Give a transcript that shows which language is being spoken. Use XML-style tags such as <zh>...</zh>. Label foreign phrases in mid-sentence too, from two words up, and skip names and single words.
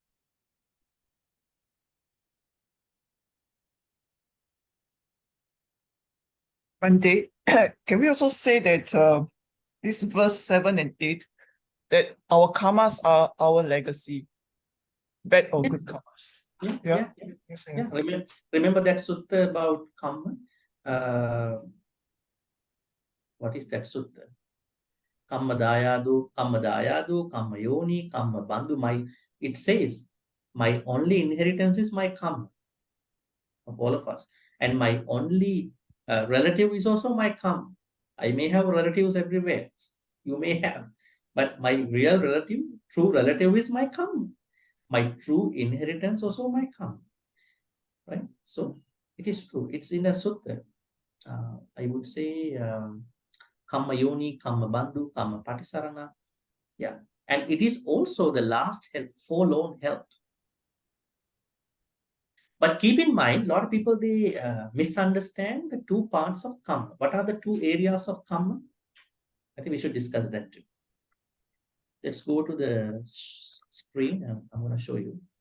<en>Bhante, can we also say that this verse 7 and 8, that our karmas are our legacy, bad or good karmas? Yeah. Remember that sutta about karma? What is that sutta?</en> <pi>Kamma dayadu, kamma yoni, kamma bandhu.</pi> <en>It says, my only inheritance is my karma of all of us. And my only relative is also my karma. I may have relatives everywhere. You may have. But my real relative, true relative is my karma. My true inheritance also my karma. Right? So it is true. It's in a sutta. I would say</en> <pi>kamma yoni, kamma bandhu, kamma patisarana.</pi> <en>Yeah. And it is also the last help, forlorn help. But keep in mind, a lot of people, they misunderstand the two parts of karma. What are the two areas of karma? I think we should discuss that too. Let's go to the screen. I'm going to show you.</en>